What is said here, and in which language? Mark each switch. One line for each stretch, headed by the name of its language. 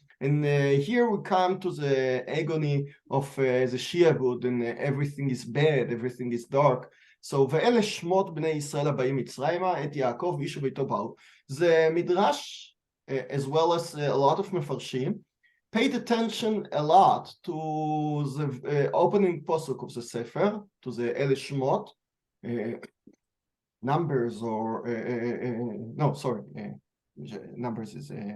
English: And here we come to the agony of the Shiur, and everything is bad, everything is dark. So,
Hebrew: ואלה שמות בני ישראל הבאים מצרימה, את יעקב איש וביתו באו.
English: The Midrash, as well as a lot of מפרשים, paid attention a lot to the opening posuk of the Sefer, to the Ele Shemot, numbers or, no, sorry, numbers is, to